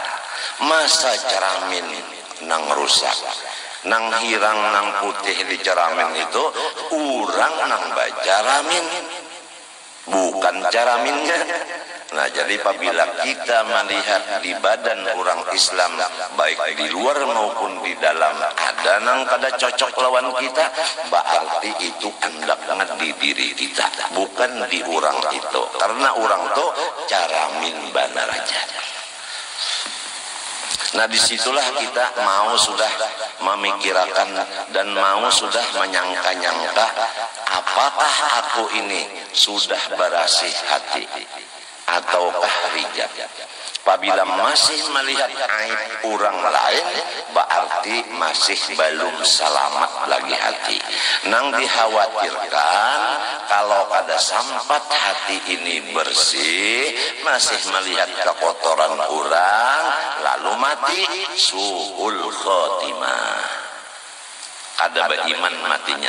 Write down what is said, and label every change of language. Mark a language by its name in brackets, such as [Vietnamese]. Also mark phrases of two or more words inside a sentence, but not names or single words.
[Banjar] Masa cermin nang rusak, nang hirang nang putih di cermin itu urang nang bacaramin, bukan ceraminnya. [Indonesian] Nah, jadi apabila kita melihat di badan orang Islam, baik di luar maupun di dalam, ada [Banjar] nang kada cocok lawan kita, [Indonesian] berarti itu andaknya di diri kita, bukan di orang itu. [Banjar] Karena orang itu caramin banar aja. [Indonesian] Nah, disitulah kita mau sudah memikirkan dan mau sudah menyangka-nyangka, apakah aku ini sudah bersih hati? ataukah hijab. Apabila masih melihat aib orang lain, berarti masih belum selamat lagi hati. [Banjar] Nang dikhawatirkan kalau kada sampat hati ini bersih, masih melihat kekotoran orang, lalu mati, [Arabic] سوء الخاتمة. [Indonesian] Ada beriman matinya.